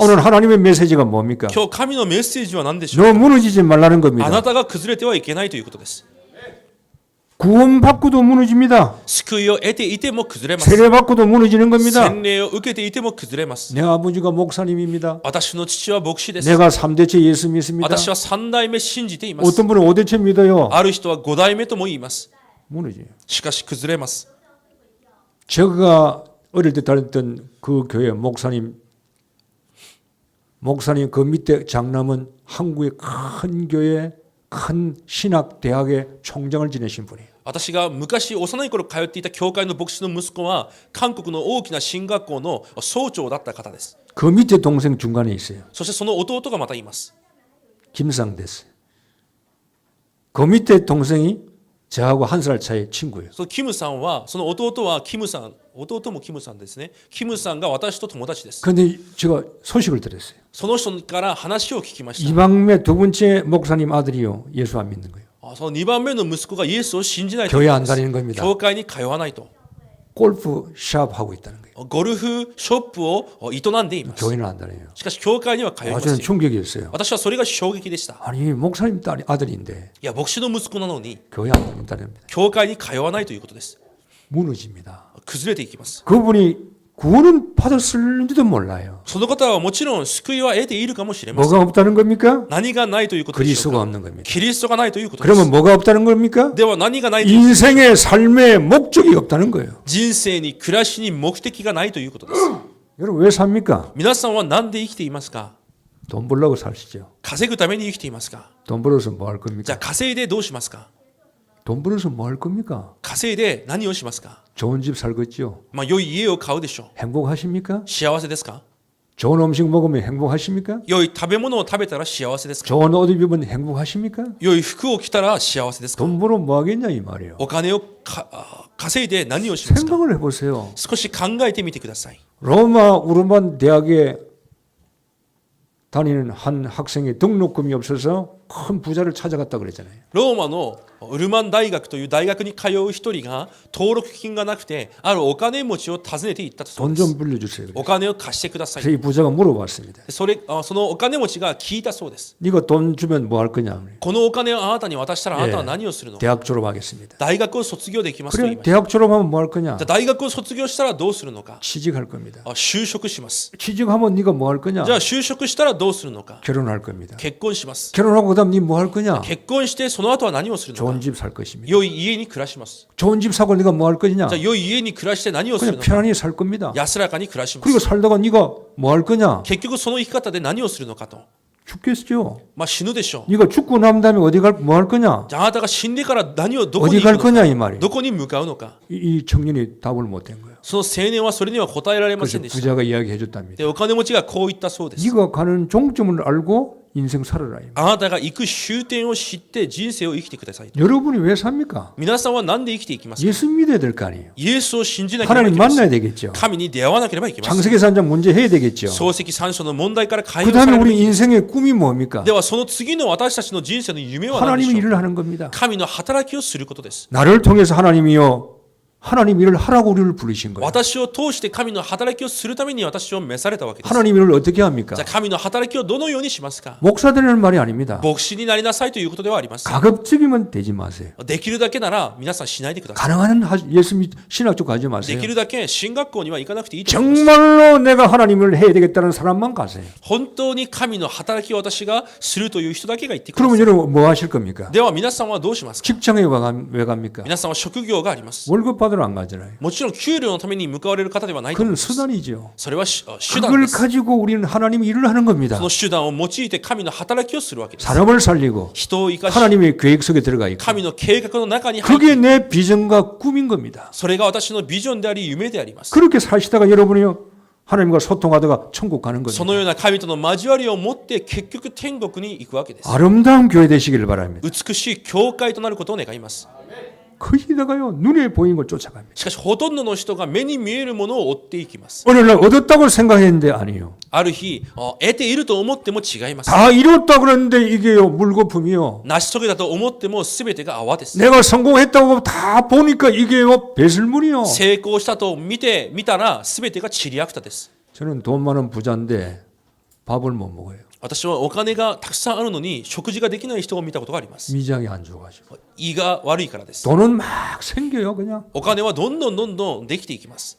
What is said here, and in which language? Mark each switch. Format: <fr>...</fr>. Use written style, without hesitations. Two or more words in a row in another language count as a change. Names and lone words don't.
<ko>오늘 하나님의 메시지가 뭡니까?</ko> <ja>今日神のメッセージは何でしょう</ja> <ko>너 무너지지 말라는</ko> <ja>か。あ</ja> <ko>겁니다.</ko> <ja>なたが崩れてはいけないということです。</ja> <ko>구원받고도 무너집니다.</ko> <ja>救いを得ていても崩れます。</ja> <ko>세례받고도 무너지는 겁니다.</ko> <ja>洗礼を受けていても崩れます。</ja> <ko>내 아버지가 목사님입니다.</ko> <ja>私の父は牧師です。</ja> <ko>내가 3대째 예수 믿습니다.</ko> <ja>私は3代目信じています。</ja> <ko>어떤 분은 5대째 믿어요.</ko> <ja>ある人は5代目とも言います。</ja> <ko>무너져요.</ko> <ja>しかし崩れます。</ja> <ko>제가 어릴 때 다녔던 그 교회 목사님 그 밑에 장남은 한국의 큰 교회 큰 신학 대학의 총장을 지내신 분이에요.</ko> <ja>私が昔幼い頃通っていた教会の牧師の息子は韓国の大きな進学校の総長だった方です。</ja> <ko>그 밑에 동생 중간에 있어요.</ko> <ja>そしてその弟がまたいます。</ja> <ko>김상됐어요. 그 밑에 동생이 저하고 1살 차이 친구예요.</ko> <ja>そのキムさんはその弟はキムさん、弟もキムさんですね。キムさんが私と友達です。</ja> <ko>근데 제가 소식을 들었어요.</ko> <ja>その人から話を聞きました。</ja> <ko>이방매 두 번째 목사님 아들이요. 예수 안 믿는 거예요.</ko> <ja>その2番目の息子がイエスを信じないとい</ja> <ko>교회</ko> <ja>うこ</ja> <ko>안</ko> <ja>とです</ja> <ko>다니는 겁니다.</ko> <ja>教会に通わないと。</ja> <ko>골프 샵 하고 있다는 거예요.</ko> <ja>ゴルフショップを営んでいます。</ja> <ko>교회는 안 다녀요.</ko> <ja>しかし教会には通いま</ja> <ko>저는</ko> <ja>せん。</ja> <ko>충격이었어요.</ko> <ja>私はそれが衝撃でした。</ja> <ko>아니 목사님 딸 아들인데</ko> <ja>いや、牧師の息子なのに</ja> <ko>교회 안 다닌다는 겁니다.</ko> <ja>教会に通わないということです。</ja> <ko>무너집니다.</ko> <ja>崩れていきます。</ja> <ko>그분이 구원은 받았을지도 몰라요.</ko> <ja>その方はもちろん救いは得ているかもしれません。</ja> <ko>뭐가 없다는 겁니까?</ko> <ja>何がないということでしょう</ja> <ko>그리스도가</ko> <ja>か。</ja> <ko>없는 겁니다.</ko> <ja>キリストがないということです。</ja> <ko>그러면 뭐가 없다는 겁니까?</ko> <ja>では何がないという</ja> <ko>인생의 삶의 목적이 없다는 거예요.</ko> <ja>人生に暮らしに目的がないということです。</ja> <ko>여러분 왜 삽니까?</ko> <ja>皆さんは何で生きていますか。</ja> <ko>돈 벌려고 사시죠.</ko> <ja>稼ぐために生きていますか。</ja> <ko>돈 벌어서 뭐 할</ko> <ja>じゃ</ja> <ko>겁니까?</ko> <ja>あ稼いでどうしますか。</ja> <ko>돈 벌어서 뭐 할 겁니까?</ko> <ja>稼いで何をしますか。</ja> <ko>좋은 집 살겠죠.</ko> <ja>良い家を買うでしょう。</ja> <ko>행복하십니까?</ko> <ja>幸せですか。</ja> <ko>좋은 음식 먹으면 행복하십니까?</ko> <ja>良い食べ物を食べたら幸せですか。</ja> <ko>좋은 옷 입으면 행복하십니까?</ko> <ja>良い服を着たら幸せですか。</ja> <ko>돈 벌어 뭐 하겠냐 이 말이에요.</ko> <ja>お金を稼いで何をしますか。</ja> <ko>생각을 해보세요.</ko> <ja>少し考えてみてください。</ja> <ko>로마 우르만 대학에 다니는 한 학생이 등록금이 없어서 큰 부자를 찾아갔다 그랬잖아요.</ko> <ja>ローマのウルマン大学という大学に通う一人が登録金がなくてあるお金持ちを訪ねていったそうで</ja> <ko>돈</ko> <ja>す。</ja> <ko>좀 빌려주세요.</ko> <ja>お金を貸してください。</ja> <ko>그래서 이 부자가 물어봤습니다.</ko> <ja>そのお金持ちが聞いたそうです。</ja> <ko>네가 돈 주면 뭐 할 거냐?</ko> <ja>このお金をあなたに渡したらあなたは何をするのか。</ja> <ko>대학 졸업하겠습니다.</ko> <ja>大学を卒業できますと言い</ja> <ko>그래</ko> <ja>ました。</ja> <ko>대학 졸업하면 뭐 할 거냐?</ko> <ja>じゃあ大学を卒業したらどうするのか。</ja> <ko>취직할 겁니다.</ko> <ja>就職します。</ja> <ko>취직하면 네가 뭐 할 거냐?</ko> <ja>じゃあ就職したらどうするのか。</ja> <ko>결혼할 겁니다.</ko> <ja>結婚します。</ja> <ko>결혼하고 그다음 네 뭐 할 거냐?</ko> <ja>結婚してその後は何をするのか。</ja> <ko>좋은 집 살 것입니다.</ko> <ja>良い家に暮らします。</ja> <ko>좋은 집 사고 네가 뭐 할 거냐?</ko> <ja>じゃあ良い家に暮らして何をする</ja> <ko>그냥</ko> <ja>のか。</ja> <ko>편안히 살 겁니다.</ko> <ja>安らかに暮らしま</ja> <ko>그리고</ko> <ja>す。</ja> <ko>살다가 네가 뭐 할 거냐?</ko> <ja>結局その生き方で何をするのかと。</ja> <ko>죽겠죠.</ko> <ja>死ぬでしょう。</ja> <ko>네가 죽고 난 다음에 어디 뭐 할 거냐?</ko> <ja>じゃああなたが死んでからどこに</ja> <ko>어디</ko> <ja>行く</ja> <ko>갈</ko> <ja>のか。</ja> <ko>거냐 이 말이에요.</ko> <ja>どこに向かうのか。</ja> <ko>이 청년이 답을 못 한 거예요.</ko> <ja>その青年はそれには答えられませ</ja> <ko>그래서</ko> <ja>んでした。</ja> <ko>부자가 이야기해 줬답니다.</ko> <ja>でお金持ちがこう言ったそうです。</ja> <ko>네가 가는 종점을 알고 인생 살아라.</ko> <ja>あなたが行く終点を知って人生を生きてください。</ja> <ko>여러분이 왜 삽니까?</ko> <ja>皆さんは何で生きていきますか？</ja> <ko>예수 믿어야 될 거 아니에요.</ko> <ja>イエスを信じなければい</ja> <ko>하나님</ko> <ja>けませ</ja> <ko>만나야</ko> <ja>ん。</ja> <ko>되겠죠.</ko> <ja>神に出会わなければいけません。</ja> <ko>창세기 3장 문제 해야 되겠죠.</ko> <ja>漱石三書の問題から解</ja> <ko>그</ko> <ja>放さ</ja> <ko>다음에</ko> <ja>れるべ</ja> <ko>우리</ko> <ja>きです。</ja> <ko>인생의 꿈이 뭡니까?</ko> <ja>ではその次の私たちの人生の夢は何で</ja> <ko>하나님이</ko> <ja>しょう？</ja> <ko>일을 하는 겁니다.</ko> <ja>神の働きをすることです。</ja> <ko>나를 통해서 하나님이요, 하나님 일을 하라고 우리를 부르신 거예요.</ko> <ja>私を通して神の働きをするために私を召されたわけです。</ja> <ko>하나님 일을 어떻게 합니까?</ko> <ja>じゃあ神の働きをどのようにしますか？</ja> <ko>목사 되는 말이 아닙니다.</ko> <ja>牧師になりなさいということではありません。</ja> <ko>가급적이면 되지 마세요.</ko> <ja>できるだけなら皆さんしないでください。</ja> <ko>가능한 예수 신학 쪽 가지</ko> <ja>で</ja> <ko>마세요.</ko> <ja>きるだけ進学校には行かなくていいと思います。</ja> <ko>정말로 내가 하나님을 해야 되겠다는 사람만 가세요.</ko> <ja>本当に神の働きを私がするという人だけが言ってくださ</ja> <ko>그러면</ko> <ja>い。</ja> <ko>여러분 뭐 하실 겁니까?</ko> <ja>では皆さんはどうしますか？</ja> <ko>직장에 왜 갑니까?</ko> <ja>皆さんは職業があります。</ja> <ko>월급 받으러 안 가잖아요.</ko> <ja>もちろん給料のために向かわれる方ではないと思い</ja> <ko>그건</ko> <ja>ます。</ja> <ko>수단이죠.</ko> <ja>それは手段</ja> <ko>그걸</ko> <ja>です。</ja> <ko>가지고 우리는 하나님 일을 하는 겁니다.</ko> <ja>その手段を用いて神の働きをするわけです。</ja> <ko>사람을 살리고</ko> <ja>人を生かし</ja> <ko>하나님의 계획 속에 들어가 있고</ko> <ja>神の計画の中に入って</ja> <ko>그게 내 비전과 꿈인 겁니다.</ko> <ja>それが私のビジョンであり夢であります。</ja> <ko>그렇게 사시다가 여러분이요 하나님과 소통하다가 천국 가는</ko> <ja>そ</ja> <ko>거죠.</ko> <ja>のような神との交わりを持って結局天国に行くわけです。</ja> <ko>아름다운 교회 되시길 바랍니다.</ko> <ja>美しい教会となることを願います。</ja> <ko>거기다가요 눈에 보이는 걸 쫓아갑니다.</ko> <ja>しかしほとんどの人が目に見えるものを追っていきます。</ja> <ko>오늘날 얻었다고 생각했는데 아니요.</ko> <ja>ある日得ていると思っても違います。</ja> <ko>다 이뤘다 그러는데 이게요 물거품이요.</ko> <ja>成し遂げたと思っても全てが泡です。</ja> <ko>내가 성공했다고 다 보니까 이게요 배설물이요.</ko> <ja>成功したと見たら全てがチリアクタです。</ja> <ko>저는 돈 많은 부자인데 밥을 못 먹어요.</ko> <ja>私はお金がたくさんあるのに食事ができない人を見たことがあります。</ja> <ko>미장이 안 좋아가지고.</ko> <ja>胃が悪いからです。</ja> <ko>돈은 막 생겨요 그냥.</ko> <ja>お金はどんどんできていきます。</ja>